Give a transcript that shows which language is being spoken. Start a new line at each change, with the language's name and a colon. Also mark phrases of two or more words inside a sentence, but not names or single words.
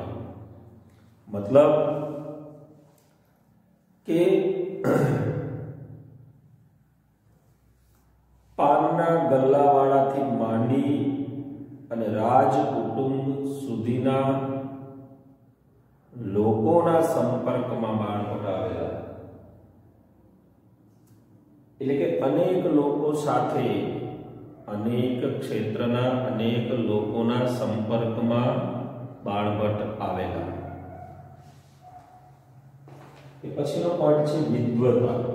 Gujarati: મતલબ કે પાનના ગલ્લાવાળાથી માંડી અને રાજ કુટુંબ સુધીના લોકોના સંપર્કમાં બાણભટ્ટ આવેલા। એટલે કે અનેક લોકો સાથે અનેક ક્ષેત્રના અનેક લોકોના સંપર્કમાં બાણભટ્ટ આવેલા। એ પછીનો પોઈન્ટ છે વિદ્વતા।